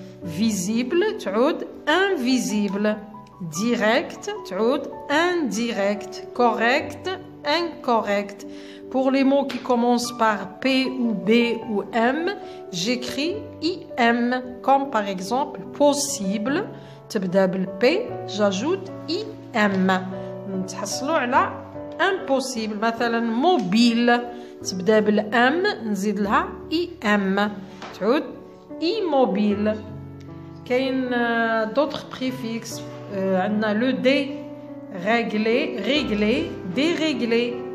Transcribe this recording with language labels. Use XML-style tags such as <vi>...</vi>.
<fr>Visible</fr> <ar>تعود</ar> <fr>invisible. Direct تعود indirect. Correct incorrect. Pour les mots qui commencent par P ou B ou M, j'écris IM, comme par exemple possible.</fr> <ar>تبدأ بالP,</ar> <fr>j'ajoute IM.</fr> <ar>نتحصلوا على impossible. مثلا mobile تبدأ بالM, نزيد لها IM. تعود</ar> <fr>immobile.</fr> <ar>كاين</ar> <fr>d'autres préfixes.</fr> <ar>عندنا</ar> <fr>le D, régler, dérégler.</fr>